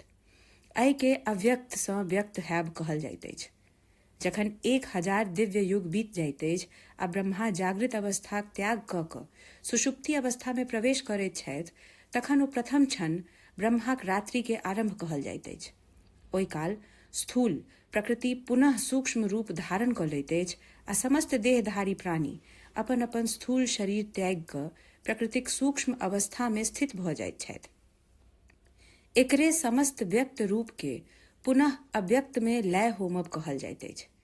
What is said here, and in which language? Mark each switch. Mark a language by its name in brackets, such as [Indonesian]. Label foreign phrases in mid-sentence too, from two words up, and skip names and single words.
[Maithili] एहि के अव्यक्त सँ व्यक्त हैब कहल जाइत अछि। जखन 1000 दिव्य युग बीत जाइत अछि आ ब्रह्मा जागृत अवस्थाक त्याग क क सुषुप्ति अवस्था में प्रवेश करैत छथि तखन ओ प्रथम क्षण ब्रह्माक रात्रि के आरंभ कहल जाइत अछि। ओहि काल स्थूल प्रकृति पुनः सूक्ष्म रूप धारण क लैत अछि आ समस्त देहधारी प्राणी अपन अपन स्थूल शरीर त्याग क प्रकृतिक सूक्ष्म अवस्था में स्थित भ जाइत छथि। एकरे समस्त व्यक्त रूप के पुनः अव्यक्त में लय होमब कहल जाइत अछि।